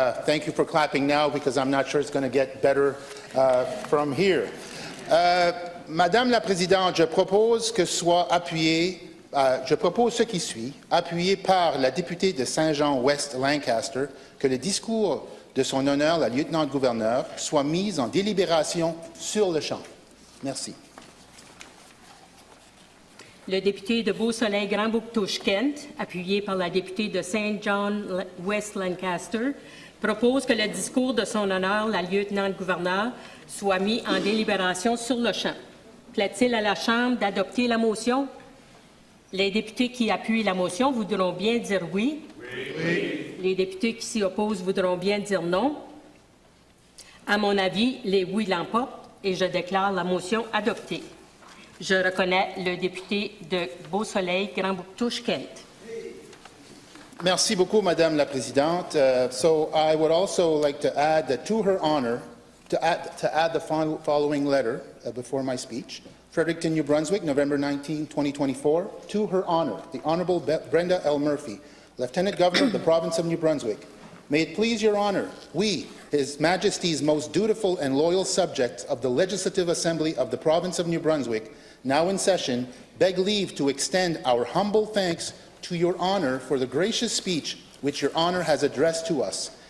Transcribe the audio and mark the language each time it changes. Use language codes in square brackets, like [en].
[en] Thank you for clapping now because I'm not sure it's going to get better from here. [fr] Madame la Présidente, je propose que soit appuyé, je propose ce qui suit, appuyé par la députée de Saint-Jean-Ouest Lancaster, que le discours de son honneur, la lieutenant-gouverneur, soit mis en délibération sur le champ. Merci. Le député de Beau-Soleil, Grand-Bouctouche-Kent, appuyé par la députée de Saint John-West Lancaster, propose que le discours de son honneur, la lieutenant-gouverneur, soit mis en délibération sur le champ. Plaît-il à la Chambre d'adopter la motion? Les députés qui appuient la motion voudront bien dire oui. Oui. Les députés qui s'y opposent voudront bien dire non. À mon avis, les oui l'emportent et je déclare la motion adoptée. Je reconnais le député de Beau-Soleil, Grand-Bouctouche-Kent. Merci beaucoup, Madame la Présidente. [en] So I would also like to add that to her honor, to add the following letter before my speech. Fredericton, New Brunswick, November 19, 2024. To her honor, the Honorable Brenda Murphy, Lieutenant Governor of the Province of New Brunswick. May it please your honor, we, His Majesty's most dutiful and loyal subjects of the Legislative Assembly of the Province of New Brunswick, now in session, beg leave to extend our humble thanks to your honor for the gracious speech which your honor has addressed to us.